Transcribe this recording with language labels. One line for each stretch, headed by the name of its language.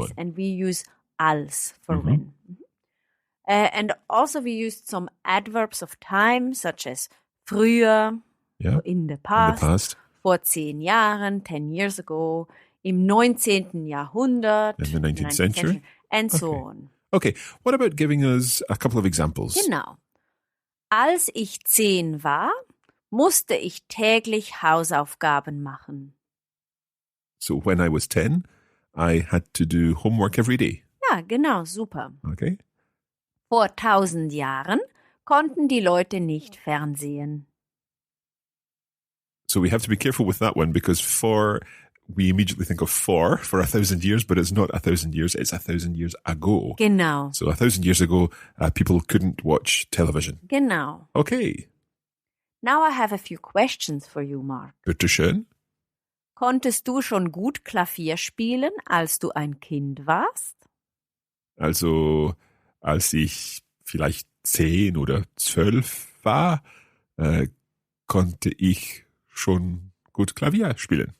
English: Yes, and we use als for when. And also we used some adverbs of time, such as früher, in the past,
German: vor 10 Jahren,
English: 10 years ago,
German: im 19. Jahrhundert,
English: in the 19th century, and so on. Okay, what about giving us a couple of examples?
German: Genau. Als ich 10 war, musste ich täglich Hausaufgaben machen.
English: So when I was 10, I had to do homework every day.
German: Ja, genau, super.
English: Okay.
German: Vor 1000 Jahren konnten die Leute nicht fernsehen.
English: So we have to be careful with that one because we immediately think of for 1,000 years, but it's not 1,000 years, it's 1,000 years ago.
German: Genau.
English: So 1,000 years ago, people couldn't watch television.
German: Genau.
English: Okay. Now I have a few questions for you, Mark.
German: Bitte schön. Konntest du schon gut Klavier spielen, als du ein Kind warst? Also, als ich vielleicht 10 oder 12 war, konnte ich schon gut Klavier spielen.